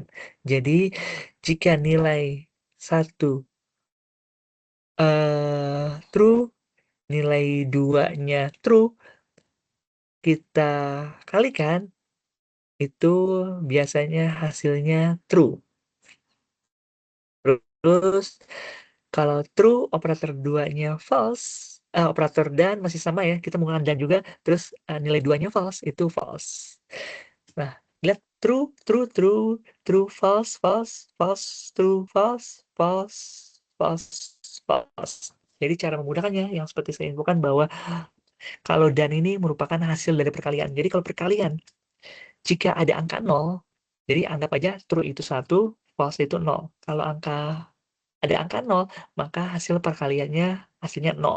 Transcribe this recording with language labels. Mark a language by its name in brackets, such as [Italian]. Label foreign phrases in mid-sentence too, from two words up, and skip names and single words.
[Indonesian] Jadi jika nilai satu true, nilai 2-nya true, kita kalikan, itu biasanya hasilnya true. Terus kalau true operator 2-nya false, operator dan masih sama ya, kita menggunakan dan juga, terus nilai 2-nya false, itu false. Nah, lihat true, true, true, true, false, false, false, true, false, false, false, false. Jadi cara memudahkannya yang seperti saya infokan bahwa kalau dan ini merupakan hasil dari perkalian. Jadi kalau perkalian, jika ada angka 0, jadi anggap aja true itu 1, false itu 0. Kalau ada angka 0, maka hasil perkaliannya hasilnya 0.